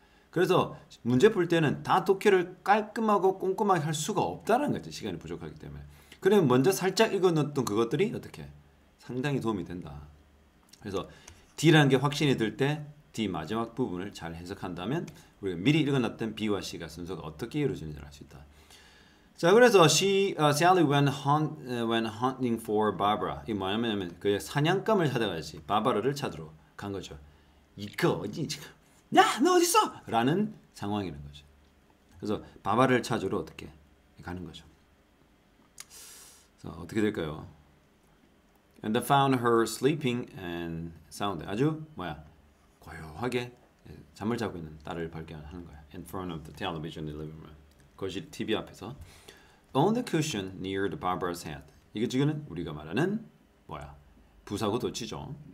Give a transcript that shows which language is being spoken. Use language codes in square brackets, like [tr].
[ko] 그래서 문제 풀 때는 다 독해를 깔끔하고 꼼꼼하게 할 수가 없다는 거죠. 시간이 부족하기 때문에. 그러면 먼저 살짝 읽어놓던 그것들이 어떻게 상당히 도움이 된다. 그래서 D라는 게 확신이 들 때 D 마지막 부분을 잘 해석한다면 우리가 미리 읽어놨던 B와 C가 순서가 어떻게 이루어지는지 알 수 있다. 자, 그래서 [en] Sally went hunting for Barbara. [ko] 이 뭐냐면 그 사냥감을 찾아가지 바바라를 찾으러 간 거죠. 이거 어디 지금? 야, 너 어디 있어? 라는 상황이라는 거죠. 그래서 바바라를 찾으러 어떻게 가는 거죠. 그래서 어떻게 될까요? [en] And they found her sleeping and sound. [ko] 아주 고요하게 잠을 자고 있는 딸을 발견하는 거야. [en] In front of the television in the living room. [ko] 거실 TV 앞에서. [en] On the cushion near the Barbara's head. [ko] 이게 지금은 우리가 말하는 부사구 도치죠.